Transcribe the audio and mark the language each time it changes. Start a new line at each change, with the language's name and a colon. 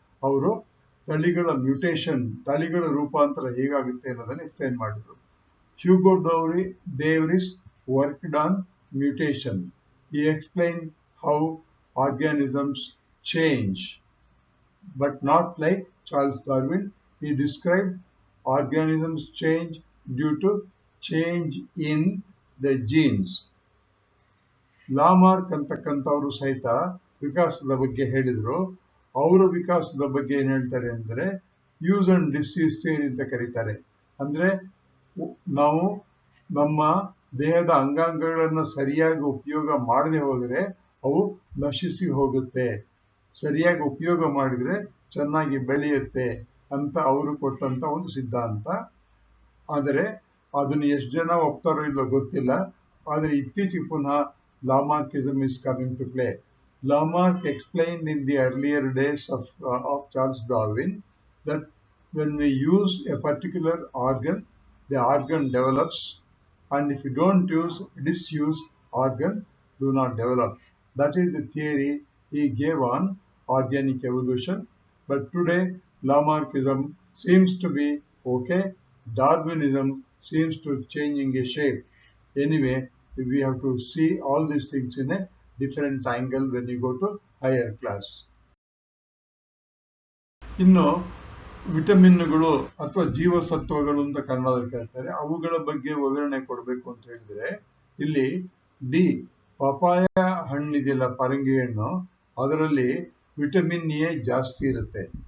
Kannada: ಅವರು ತಳಿಗಳ ಮ್ಯೂಟೇಷನ್, ತಳಿಗಳ ರೂಪಾಂತರ ಹೇಗಾಗುತ್ತೆ ಅನ್ನೋದನ್ನು ಎಕ್ಸ್ಪ್ಲೈನ್ ಮಾಡಿದ್ರು.
English: Hugo Davis worked on mutation. He explained how organisms change, but not like Charles Darwin. He described organisms change due to change in the genes.
Kannada: Lamarck ಅಂತಕ್ಕಂಥವರು ಸಹಿತ ವಿಕಾಸದ ಬಗ್ಗೆ ಹೇಳಿದ್ರು. ಅವರ ವಿಕಾಸದ ಬಗ್ಗೆ ಏನ್ ಹೇಳ್ತಾರೆ ಅಂದ್ರೆ ಯೂಸ್ ಅಂಡ್ ಡಿಸ್ಯೂಸ್ ಥಿಯರಿ ಅಂತ ಕರೀತಾರೆ. ಅಂದ್ರೆ ನಾವು ನಮ್ಮ ದೇಹದ ಅಂಗಾಂಗಗಳನ್ನು ಸರಿಯಾಗಿ ಉಪಯೋಗ ಮಾಡದೆ ಹೋದರೆ ಅವು ನಶಿಸಿ ಹೋಗುತ್ತೆ, ಸರಿಯಾಗಿ ಉಪಯೋಗ ಮಾಡಿದ್ರೆ ಚೆನ್ನಾಗಿ ಬೆಳೆಯುತ್ತೆ ಅಂತ ಅವರು ಕೊಟ್ಟಂತ ಒಂದು ಸಿದ್ಧಾಂತ. ಆದರೆ ಅದನ್ನು ಎಷ್ಟು ಜನ ಒಪ್ತಾರೋ ಇಲ್ಲೋ ಗೊತ್ತಿಲ್ಲ. ಆದರೆ ಇತ್ತೀಚೆಗೆ ಪುನಃ
English: Lamarckism is coming to play. Lamarck explained in the earlier days of Charles Darwin that when we use a particular organ, the organ develops, and if you don't use disused organ, do not develop. That is the theory he gave on organic evolution. But today, Lamarckism seems to be okay. Darwinism seems to changing a shape. Anyway, we have to see all these things in a different angle when you go to higher class.
Kannada: ಇನ್ನು ವಿಟಮಿನ್ಗಳು ಅಥವಾ ಜೀವಸತ್ವಗಳು ಅಂತ ಕನ್ನಡದಲ್ಲಿ ಕರೀತಾರೆ, ಅವುಗಳ ಬಗ್ಗೆ ವಿವರಣೆ ಕೊಡಬೇಕು ಅಂತ ಹೇಳಿದ್ರೆ ಇಲ್ಲಿ ಡಿ ಪಪಾಯ ಹಣ್ಣಿದೆಯಲ್ಲ, ಪರಂಗಿ ಹಣ್ಣು, ಅದರಲ್ಲಿ ವಿಟಮಿನ್ ಎ ಜಾಸ್ತಿ ಇರುತ್ತೆ.